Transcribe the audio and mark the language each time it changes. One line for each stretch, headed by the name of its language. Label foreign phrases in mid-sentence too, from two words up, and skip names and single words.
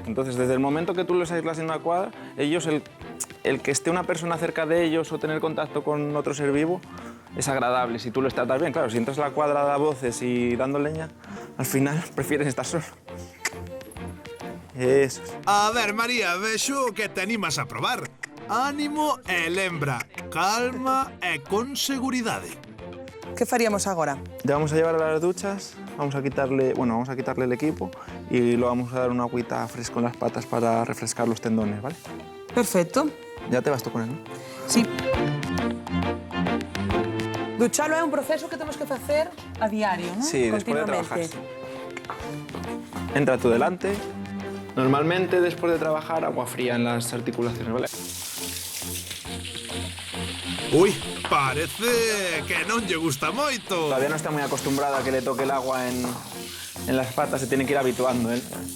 Spanish: Entonces, desde el momento que tú los aíslas en una cuadra, ellos, el que esté una persona cerca de ellos o tener contacto con otro ser vivo, es agradable. Si tú los tratas bien, claro, si entras a la cuadra a voces y dando leña, al final prefieren estar solo. Eso.
Galician: A ver, María, vexo que te animas a probar. Ánimo e lembra, calma e con seguridade. Que faríamos agora?
Spanish: Te vamos a llevar a las duchas vamos a quitarle el equipo y lo vamos a dar una agüita fresca en las patas para refrescar los tendones, ¿vale? Perfecto. Ya te vas tú con él, ¿no? Sí.
Galician: Duchalo é un proceso que temos que facer a diario, ¿no?
Spanish: Sí, después de trabajar. Sí. Entra tú delante. Normalmente, después de trabajar, agua fría en las articulaciones, ¿vale?
Galician: Uy, parece que non lle gusta moito.
Spanish: Todavía no está muy acostumbrada a que le toque el agua en las patas, se tiene que ir habituando, ¿eh?